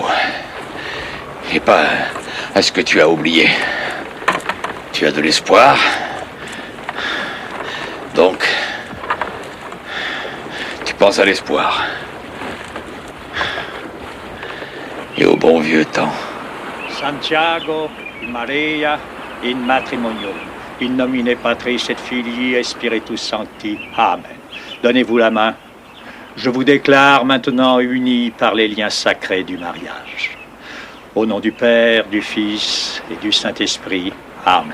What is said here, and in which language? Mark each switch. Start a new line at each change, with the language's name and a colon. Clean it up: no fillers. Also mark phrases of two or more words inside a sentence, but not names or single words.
French: Et pas à ce que tu as oublié. Tu as de l'espoir. Donc, tu penses à l'espoir. Et au bon vieux temps. Santiago,
Latin: Maria, in matrimonio. In nomine Patris et Filii et Spiritus Sancti.
French: Amen. Donnez-vous la main. Je vous déclare maintenant unis par les liens sacrés du mariage. Au nom du Père, du Fils et du Saint-Esprit. Amen.